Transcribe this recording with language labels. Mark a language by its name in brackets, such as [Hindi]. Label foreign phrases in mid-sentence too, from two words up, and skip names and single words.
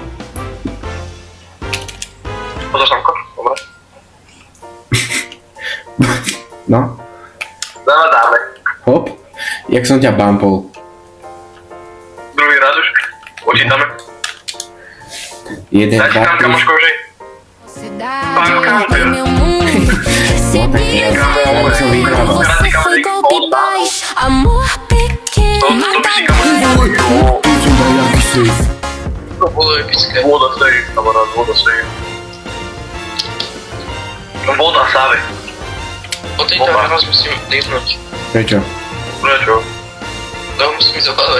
[Slovak] Pozor samko, dobre. No, Dáme. hop. Jak som ťa bumpol. Druhý raz už. Počítame. 1, 2, 3. Daj si tam kamoško, že? [Portuguese] Cidade, meu mundo, recebi [Slovak] som vyhral. [Portuguese] você foi golpe baixo, amor pequeno, [Slovak] To bolo epické. Voda save, kamarát, voda save. Voda save. Po tejto raz musím líbnuť. Prečo? Prečo? To musím zabávať.